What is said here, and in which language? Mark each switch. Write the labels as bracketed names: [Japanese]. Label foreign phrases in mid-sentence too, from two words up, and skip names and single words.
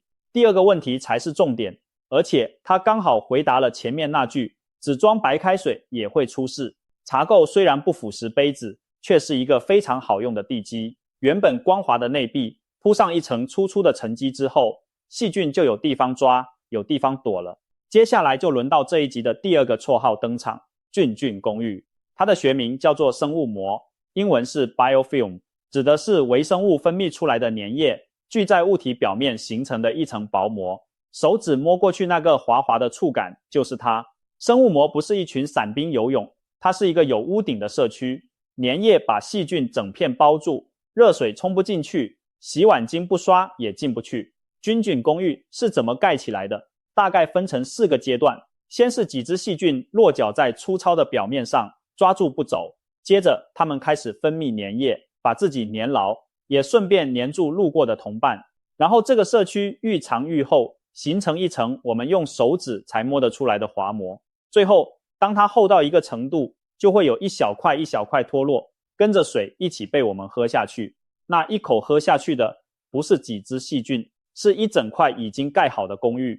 [Chinese] 第2個問題才是重點，而且它剛好回答了前面那句，只裝白開水也會出事。茶垢雖然不腐蝕杯子，卻是一個非常好用的地基。原本光滑的內壁鋪上一層粗粗的沉積之後，細菌就有地方抓，有地方躲了。接下來就輪到這一集的第2個綽號登場，菌菌公寓。它的學名叫做生物膜，英文是 biofilm， 指的是微生物分泌出來的粘液聚在物體表面形成的一層薄膜。手指摸過去那個滑滑的觸感就是它。生物膜不是一群散兵游泳， 它是一個有屋頂的社區，粘液把細菌整片包住，熱水沖不進去，洗碗巾不刷也進不去。菌菌公寓是怎麼蓋起來的？大概分成4個階段，先是幾隻細菌落腳在粗糙的表面上，抓住不走，接着它們開始分泌粘液，把自己粘牢，也順便粘住路過的同伴。然後這個社區愈長愈厚，形成一層我們用手指才摸得出來的滑膜。最後當它厚到一個程度，就會有一小塊一小塊脫落，跟着水一起被我們喝下去。那一口喝下去的不是幾隻細菌，是一整塊已經蓋好的公寓。